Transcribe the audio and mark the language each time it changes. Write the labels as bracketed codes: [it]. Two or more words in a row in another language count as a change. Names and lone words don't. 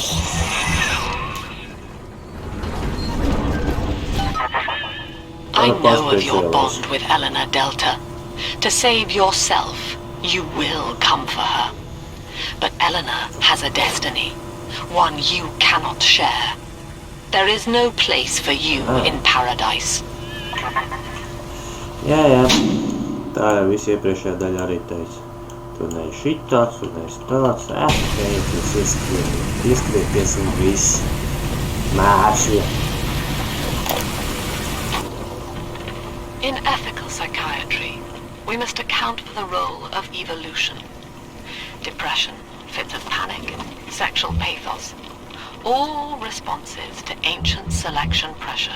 [en] I know of your bond with Elena Delta. To save yourself, you will come for her. Eleanor has a destiny, one you cannot share. There is no place for you in paradise. [lv] Jā. Tā jau viss iepriekšējā daļā arī teica. Tu neesi šitāds, tu neesi tāds. Teicis, ieskrieties un viss. Mēršļi. [en] In ethical psychiatry, we must account for the role of evolution. Depression, fits of panic, sexual pathos, all responses to ancient selection pressure.